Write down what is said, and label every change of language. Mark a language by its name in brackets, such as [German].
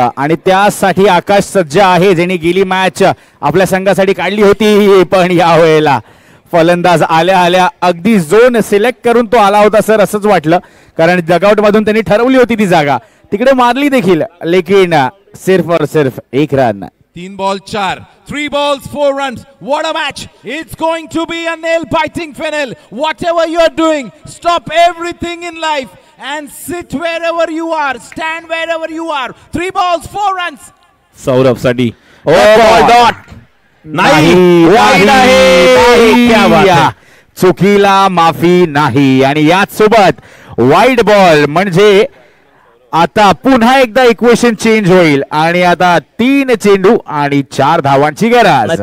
[Marathi] आणि त्यासाठी आकाश सज्ज आहे, ज्यांनी गेली मॅच आपल्या संघासाठी काढली होती, पण या वेळेला फलंदाज आल्या आल्या अगदी झोन सिलेक्ट करून तो आला होता सर, असंच वाटलं, कारण डगआउट मधून त्यांनी ठरवली होती ती जागा, तिकडे मारली देखील, [Hindi] लेकिन सिर्फ और सिर्फ 1 run. [Marathi] 3 ball 4, [English] 3 balls, 4 runs. What a match. It's going to be a nail-biting final. Whatever you're doing, stop everything in life and sit wherever you are. Stand wherever you are. 3 balls, 4 runs. [Marathi] Saurabh साठी dot नाही, wide आहे. क्या बात आहे. चुकीला माफी नाही. आणि याच सोबत वाईड बॉल म्हणजे आता पुन्हा एकदा इक्वेशन चेंज होईल आणि आता 3 चेंडू आणि 4 धावांची गरज.